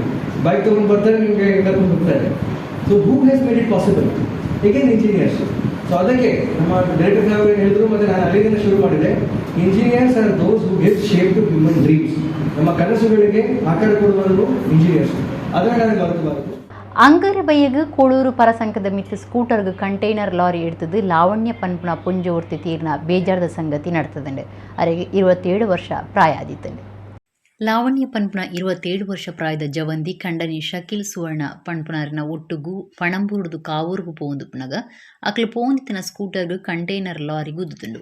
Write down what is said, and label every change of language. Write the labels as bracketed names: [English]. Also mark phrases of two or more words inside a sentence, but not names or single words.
[Kannada] ಬೈಕ್ ತೊಗೊಂಡು ಬರ್ತಾರೆ, ನಿಮಗೆ ಕರ್ಕೊಂಡು ಹೋಗ್ತಾರೆ. [English] So who has made it possible? [Kannada] ಈಗೇನು ಇಂಜಿನಿಯರ್ಸ್. ಸೊ ಅದಕ್ಕೆ ನಮ್ಮ ಡೈರೆಕ್ಟರ್ ಸಾಹೇಬರು ಹೇಳಿದ್ರು, ಮತ್ತು ನಾನು ಅಲ್ಲಿಂದ ಶುರು ಮಾಡಿದೆ. [English] Engineers are those who give shape to human dreams. [Kannada] ನಮ್ಮ ಕನಸುಗಳಿಗೆ ಆಕಾರ ಕೊಡುವವರು ಇಂಜಿನಿಯರ್ಸ್. ಅದನ್ನು ನಾನು ಮರೆತಬಾರದು. [Tulu] ಅಂಗರ ಬೈಯಗ್ ಕೋಳೂರು ಪರಸಂಕದ ಮಿತ್ತು ಸ್ಕೂಟರ್ಗೆ ಕಂಟೈನರ್ ಲಾರಿ ಎಡ್ತದ್ದು ಲಾವಣ್ಯ ಪನ್ಪುನ ಪುಂಜೋರ್ತಿ ತೀರ್ನ ಬೇಜಾರದ ಸಂಗತಿ ನಡೆತದಂಡೆ. ಅರೆಗೆ 27 ವರ್ಷ ಪ್ರಾಯ ಆದಿತ್ತಂಡೆ. ಲಾವಣ್ಯ ಪನ್ಪುನ 27 ವರ್ಷ ಪ್ರಾಯದ ಜವಂದಿ ಕಂಡನಿ ಶಕಿಲ್ ಸುವರ್ಣ ಪನ್ಪುನರ್ನ ಒಟ್ಟುಗು ಪಣಂಬೂರ್ದು ಕಾವೂರ್ಗು ಪೋಂದು ಪುನಗ ಅಕ್ಲು ಪೋಂದಿತ್ತಿನ ಸ್ಕೂಟರ್ಗೆ ಕಂಟೈನರ್ ಲಾರಿ ಗುದ್ದುತುಂಡು.